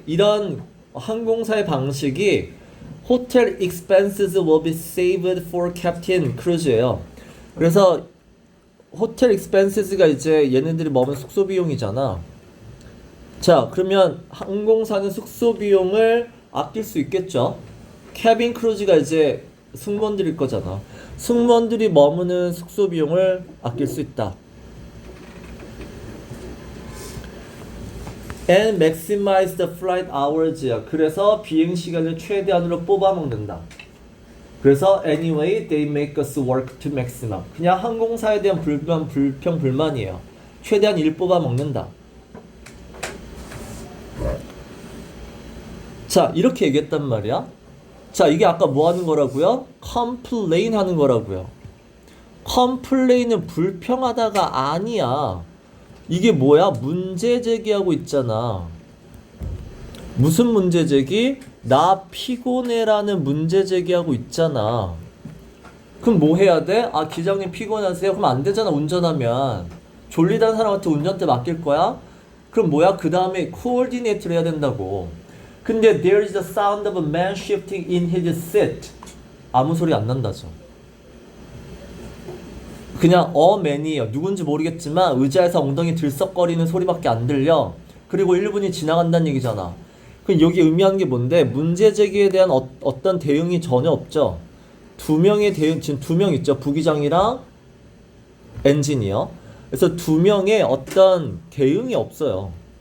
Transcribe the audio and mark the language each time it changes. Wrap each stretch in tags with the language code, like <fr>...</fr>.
<ko>이런 항공사의 방식이</ko> <en>hotel expenses will be saved for Captain Cruise예요.</en> <ko>그래서 호텔 expenses,가 이제 얘네들이 머문 숙소 비용이잖아. 자, 그러면 항공사는 숙소 비용을 아낄 수 있겠죠. 캐빈 크루즈가 이제 승무원들일 거잖아. 승무원들이 머무는 숙소 비용을 아낄 수 있다.</ko> <en>And maximize the flight hours야.</en> <ko>그래서 비행 시간을 최대한으로 뽑아먹는다. 그래서</ko> <en>anyway they make us work to maximum.</en> <ko>그냥 항공사에 대한 불만이에요. 최대한 일 뽑아먹는다. 자, 이렇게 얘기했단 말이야. 자, 이게 아까 뭐 하는 거라고요? complain 하는 거라고요. complain은 불평하다가 아니야. 이게 뭐야? 문제 제기하고 있잖아. 무슨 문제 제기? 나 피곤해라는 문제 제기하고 있잖아. 그럼 뭐 해야 돼? 아, 기장님 피곤하세요? 그럼 안 되잖아, 운전하면. 졸리다는 사람한테 운전대 맡길 거야? 그럼 뭐야? 그 다음에 코어디네이트를 해야 된다고. 근데</ko> <en>there is the sound of a man shifting in his seat.</en> <ko>아무 소리 안 난다죠. 그냥 man이에요. 누군지 모르겠지만 의자에서 엉덩이 들썩거리는 소리밖에 안 들려. 그리고 1분이 지나간다는 얘기잖아. 그럼 여기 의미하는 게 뭔데? 문제 제기에 대한 어떤 대응이 전혀 없죠. 두 명의 대응, 지금 2명 있죠. 부기장이랑 엔지니어. 그래서 2명의 어떤 대응이 없어요.</ko>